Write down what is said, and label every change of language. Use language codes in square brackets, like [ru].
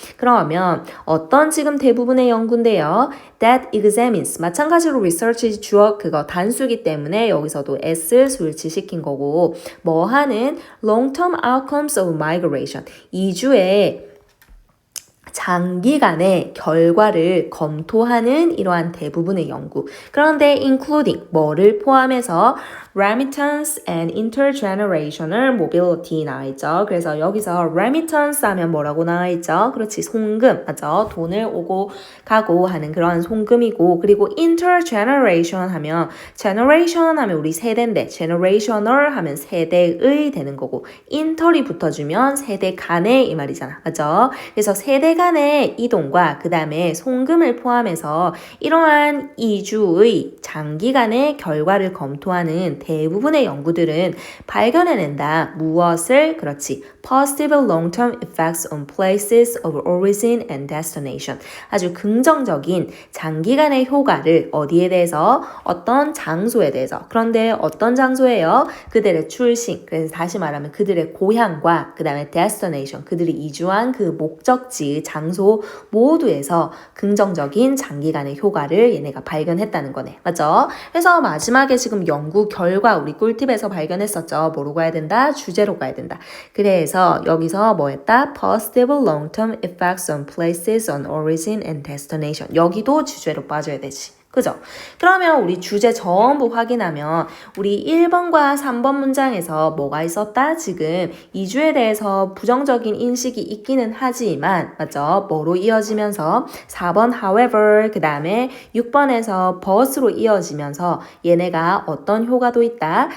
[ko] 그러면 어떤 지금 대부분의 연구인데요. [en] that examines [ko] 마찬가지로 research 주어 그거 단수기 때문에 여기서도 s 수일치시킨 거고 뭐 하는 [en] long-term outcomes of migration [ko] 이주의 장기간의 결과를 검토하는 이러한 대부분의 연구. 그런데 including 뭐를 포함해서 [en] remittance and intergenerational mobility [ko] 나와있죠. 그래서 여기서 remittance 하면 뭐라고 나와있죠? 그렇지 송금 맞죠? 돈을 오고 가고 하는 그런 송금이고 그리고 intergeneration 하면 generation 하면 우리 세대인데 generational 하면 세대의 되는 거고 inter이 붙어주면 세대 간의 이 말이잖아. 맞죠? 그래서 세대 간의 이동과 그 다음에 송금을 포함해서 이러한 이주의 장기간의 결과를 검토하는 대부분의 연구들은 발견해낸다. 무엇을? 그렇지. [en] Positive long-term effects on places of origin and destination. [ko] 아주 긍정적인 장기간의 효과를 어디에 대해서? 어떤 장소에 대해서. 그런데 어떤 장소예요? 그들의 출신. 그래서 다시 말하면 그들의 고향과 그 다음에 destination. 그들이 이주한 그 목적지, 장소 모두에서 긍정적인 장기간의 효과를 얘네가 발견했다는 거네. 맞죠? 그래서 마지막에 지금 연구 결과 우리 꿀팁에서 발견했었죠. 뭐로 가야 된다? 주제로 가야 된다. 그래서 여기서 뭐 했다? [en] Positive long-term effects on places on origin and destination. [ko] 여기도 주제로 빠져야 되지. 그죠? 그러면 우리 주제 전부 확인하면 우리 1번과 3번 문장에서 뭐가 있었다? 지금 이주에 대해서 부정적인 인식이 있기는 하지만 맞죠? 뭐로 이어지면서 4번 however 그 다음에 6번에서 but으로 이어지면서 얘네가 어떤 효과도 있다?